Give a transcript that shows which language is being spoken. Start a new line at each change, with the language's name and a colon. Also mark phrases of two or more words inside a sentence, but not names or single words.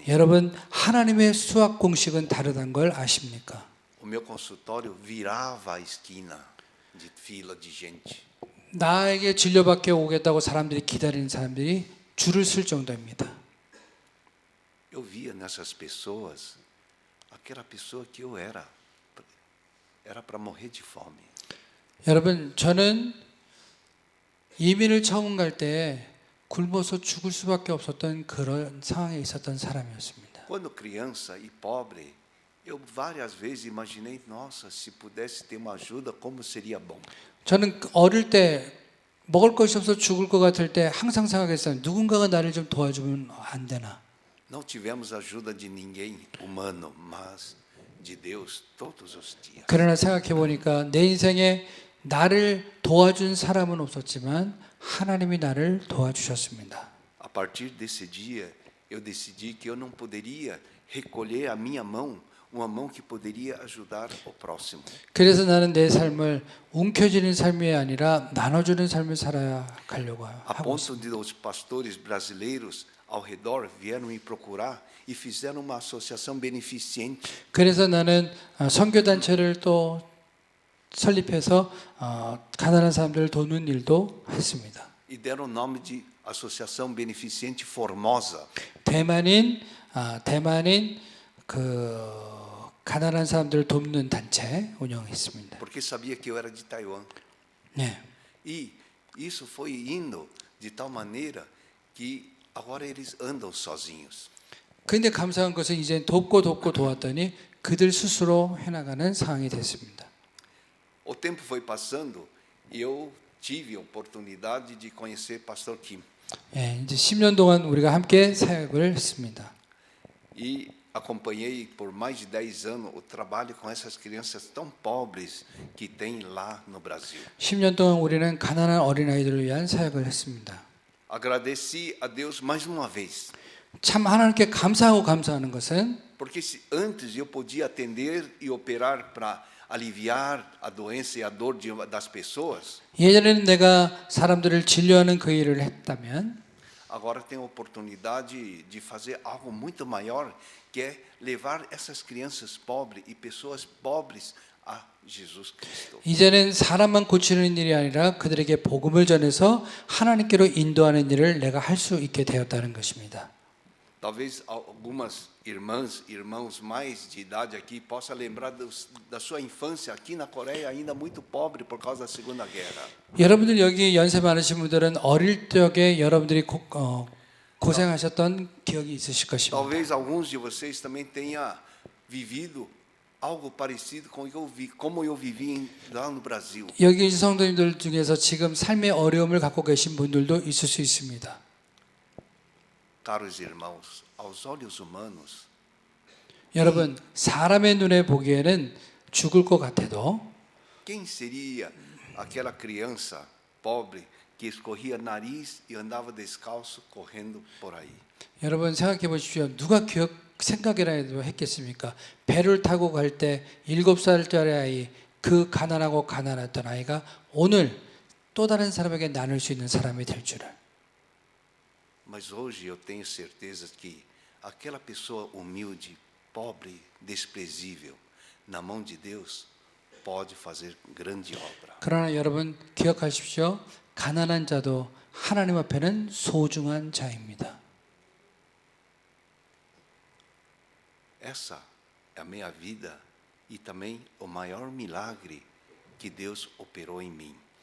Korean: 여러분 하나님의 수학 공식은 다르다는 걸 아십니까?
Portuguese: O meu consultório virava a esquina de fila de gente.
Korean: 나에게 진료받게 오겠다고 사람들이 기다리는 사람들이 줄을 쓸 정도입니다.
Portuguese: Eu via nessas pessoas aquela pessoa que eu era para morrer de fome.
Korean: 여러분 저는 이민을 처음 갈 때 굶어서 죽을 수밖에 없었던 그런 상황에 있었던 사람이었습니다.
Portuguese: Quando criança e pobre, eu várias vezes imaginei, nossa, se pudesse ter uma ajuda, como seria bom.
Korean: 저는 어릴 때 먹을 것이 없어 죽을 것 같을 때 항상 생각했어요. 누군가가 나를 좀 도와주면 안 되나?
Portuguese: Não tivemos ajuda de ninguém humano, mas de Deus todos os dias.
Korean: 그러나 생각해 보니까 내 인생에 나를 도와준 사람은 없었지만 하나님이 나를 도와주셨습니다.
Portuguese: A partir desse dia, eu decidi que eu não poderia recolher a minha mão, uma mão que poderia ajudar o próximo.
Korean: 그래서 나는 내 삶을 움켜쥐는 삶이 아니라 나눠주는 삶을 살아야 가려고
Portuguese: A
Korean: 하고
Portuguese: ponto
Korean: 있습니다.
Portuguese: de os pastores brasileiros ao redor vieram me procurar e fizeram uma associação beneficente.
Korean: 그래서 나는 선교 단체를 또 설립해서 가난한 사람들을 돕는 일도 했습니다.
Portuguese: E deram o nome de Associação Beneficente Formosa.
Korean: 대만인 그 가난한 사람들을 돕는 단체 운영했습니다.
Portuguese: Porque sabia que eu era de Taiwan.
Korean: 네.
Portuguese: E isso foi indo de tal maneira que agora eles andam sozinhos.
Korean: 그런데 감사한 것은 이제 돕고 도왔더니 그들 스스로 해나가는 상황이 됐습니다.
Portuguese: O tempo foi passando e eu tive a oportunidade de conhecer Pastor Kim.
Korean: 예, 이제 10년 동안 우리가 함께 사역을 했습니다.
Portuguese: E acompanhei por mais de 10 anos o trabalho com essas crianças tão pobres que tem lá no Brasil.
Korean: 10년 동안 우리는 가난한 어린아이들을 위한 사역을 했습니다.
Portuguese: Agradeci a Deus mais uma vez,
Korean: 참 하나님께 감사하고 감사하는 것은
Portuguese: porque se antes eu podia atender e operar para aliviar a doença e a dor das pessoas,
Korean: 예전에는 내가 사람들을 진료하는 그 일을 했다면
Portuguese: agora tenho a oportunidade de fazer algo muito maior, que é levar essas crianças pobres e pessoas pobres a Jesus Cristo.
Korean: 이제는 사람만 고치는 일이 아니라 그들에게 복음을 전해서 하나님께로 인도하는 일을 내가 할 수 있게 되었다는 것입니다.
Portuguese: Talvez algumas irmãs, irmãos mais de idade aqui possam lembrar da sua infância aqui na Coreia, ainda muito pobre por causa da Segunda Guerra.
Korean: 여러분들 여기 연세 많으신 분들은 어릴 적에 여러분들이 고생하셨던 기억이 있으실 것입니다.
Portuguese: Talvez alguns de vocês também tenham vivido algo parecido com como eu vivi lá no Brasil.
Korean: 여기 계신 성도님들 중에서 지금 삶의 어려움을 갖고 계신 분들도 있을 수 있습니다.
Portuguese: Caros irmãos, aos olhos humanos,
Korean: 여러분, 사람의 눈에 보기에는 죽을 것 같아도
Portuguese: quem seria aquela criança pobre que escorria nariz e andava descalço correndo por aí?
Korean: 여러분 생각해 보십시오. 누가 생각이라도 했겠습니까? 배를 타고 갈 때 7살짜리 아이, 그 가난하고 가난했던 아이가 오늘 또 다른 사람에게 나눌 수 있는 사람이 될 줄을.
Portuguese: Mas hoje eu tenho certeza que aquela pessoa humilde, pobre, desprezível, na mão de Deus, pode fazer grande obra.
Korean: 그러나 여러분 기억하십시오. 가난한 자도 하나님 앞에는 소중한 자입니다.
Portuguese: Essa é a minha vida e também o maior milagre que Deus operou em mim.